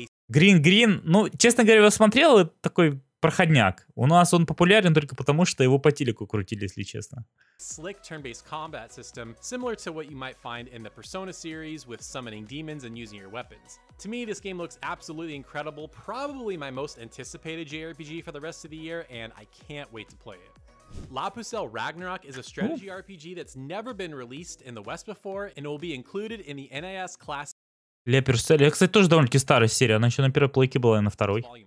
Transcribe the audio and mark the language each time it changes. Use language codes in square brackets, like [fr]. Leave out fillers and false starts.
[ru] Green, ну, честно говоря, я смотрел, это такой проходняк. У нас он популярен только потому, что его по телеку крутили, если честно. [en] Slick turn-based combat system, similar to what you might find in the Persona series with summoning demons and using your weapons. To me, this game looks absolutely incredible, probably my most anticipated JRPG for the rest of the year, and I can't wait to play it. La Pucelle Ragnarok is a strategy RPG that's never been released in the West before, and it will be included in the NIS Classic. [ru] La Pucelle, кстати, тоже довольно-таки старая серия, она еще на первой плейке была и на второй.